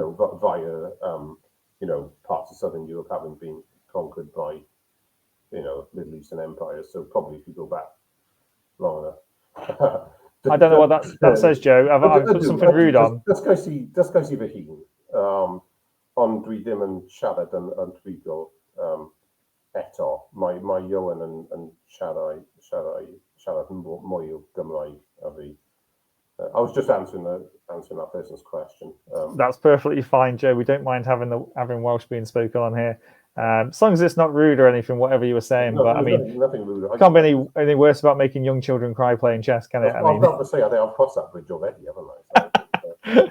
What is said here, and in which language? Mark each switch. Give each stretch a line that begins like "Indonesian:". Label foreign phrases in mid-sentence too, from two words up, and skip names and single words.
English: Via parts of southern Europe having been conquered by Middle Eastern empires. So probably if you go back long enough. I don't know what that says, Joe. I've put something rude on. Let's go see the heen.
Welsh: On dwi dim yn siarad yn rhugl eto. Mae Iowan yn siarad mwy o Gymraeg a fi.
English: I was just answering that person's question. That's perfectly fine, Joe. We don't mind having Welsh being spoken on here, as long as it's not rude or anything. Whatever you were saying, but I mean, nothing rude. Can't be any worse about making young children cry playing chess, can it? I was about to say, I think I've crossed that bridge already, haven't I?